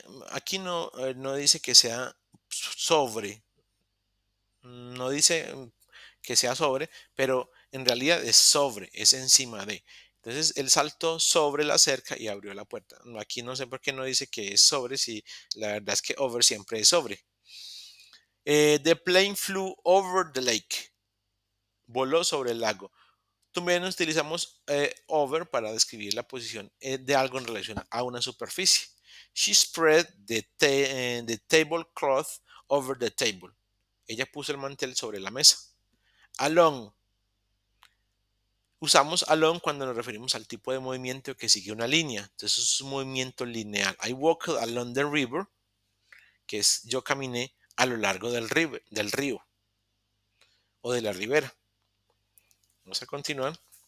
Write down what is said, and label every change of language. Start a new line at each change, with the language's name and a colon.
Spanish: Aquí no dice que sea sobre. No dice que sea sobre, pero en realidad es sobre, es encima de. Entonces él saltó sobre la cerca y abrió la puerta. Aquí no sé por qué no dice que es sobre, si la verdad es que over siempre es sobre.
English: The plane flew over the lake.
Spanish: Voló sobre el lago. También utilizamos over para describir la posición de algo en relación a una superficie.
English: She spread the tablecloth over the table.
Spanish: Ella puso el mantel sobre la mesa. Along. Usamos along cuando nos referimos al tipo de movimiento que sigue una línea. Entonces es un movimiento lineal.
English: I walked along the river,
Spanish: que es yo caminé a lo largo del río o de la ribera. Vamos a continuar.